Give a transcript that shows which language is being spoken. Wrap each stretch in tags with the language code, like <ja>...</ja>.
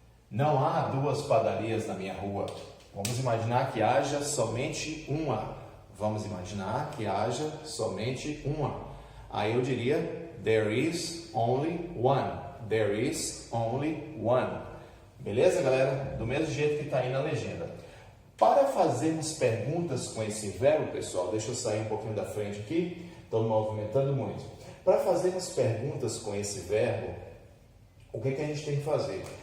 <pt>Não há 2 padarias na minha rua. Vamos imaginar que haja somente uma. Vamos imaginar que haja somente uma. Aí eu diria,</pt> <en>there is only one. There is only one.</en> <pt>Beleza, galera? Do mesmo jeito que está aí na legenda. Para fazermos perguntas com esse verbo, pessoal, deixa eu sair um pouquinho da frente aqui. Estou me movimentando muito. Para fazermos perguntas com esse verbo, o que a gente tem que fazer?</pt>